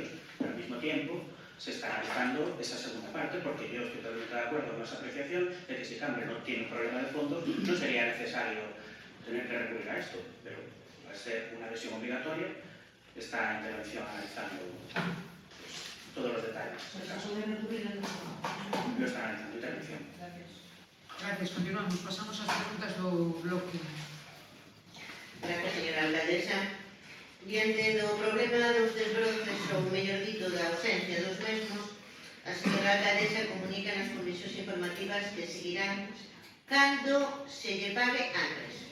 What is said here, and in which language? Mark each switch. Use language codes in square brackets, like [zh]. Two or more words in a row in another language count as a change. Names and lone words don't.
[es] Pero al mismo tiempo, se está analizando esa segunda parte porque yo estoy totalmente de acuerdo con esa apreciación de que si Cambre no tiene un problema de fondos no sería necesario tener que recurrir a esto, pero al ser una adhesión obligatoria esta intervención analizando todos los detalles. En caso de recurrir al lo está analizando intervención. Gracias, continuamos. [gl] Pasamos ás preguntas do bloque. [es] Gracias, señora alcaldesa. [gl] Diante do problema dos desbroces, ou mellor dito, da ausencia dos mesmos, a señora alcaldesa comunica nas comisións informativas que seguirán cando se lle pague antes.